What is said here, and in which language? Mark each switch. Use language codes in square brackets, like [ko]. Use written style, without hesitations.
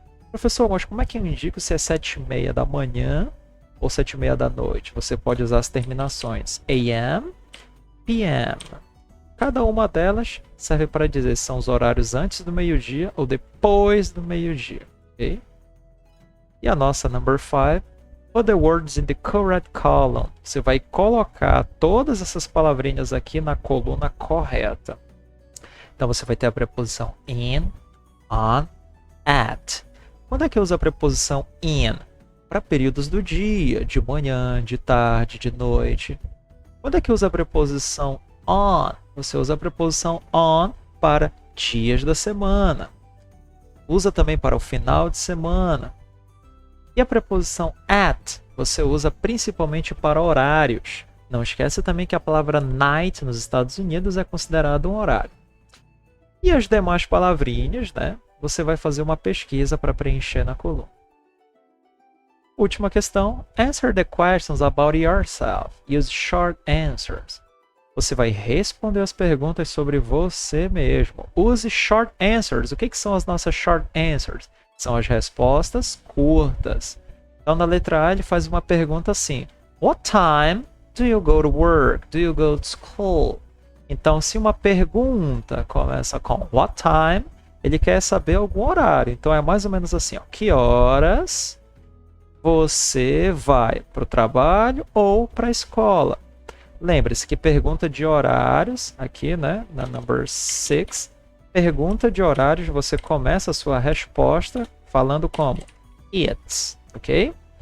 [pt] Professor, mas como é que eu indico se é 7:30 da manhã ou 7:30 da noite? Você pode usar as terminações AM, PM. Cada uma delas serve para dizer se são os horários antes do meio-dia ou depois do meio-dia. Okay? E a nossa [en] number 5. Put the words in the correct column. [pt] Você vai colocar todas essas palavrinhas aqui na coluna correta. Então você vai ter a preposição in, on, at. Quando é que eu uso a preposição in? Para períodos do dia, de manhã, de tarde, de noite. Quando é que eu uso a preposição on? Você usa a preposição on para dias da semana. Usa também para o final de semana. E a preposição at você usa principalmente para horários. Não esquece também que a palavra night nos Estados Unidos é considerado um horário. E as demais palavrinhas, né? Você vai fazer uma pesquisa para preencher na coluna. Última questão. [en] Answer the questions about yourself. Use short answers. [pt] Você vai responder as perguntas sobre você mesmo. [en] Use short answers. [pt] O que são as nossas [en] short answers? [pt] São as respostas curtas. Então, na letra A, ele faz uma pergunta assim. [en] What time do you go to work? Do you go to school? [pt] Então, se uma pergunta começa com [en] what time, [pt] ele quer saber algum horário. Então, é mais ou menos assim. Ó, que horas você vai para o trabalho ou para a escola? Lembre-se que pergunta de horários, aqui, né, na number 6, pergunta de horários, você começa a sua resposta falando como it's, ok?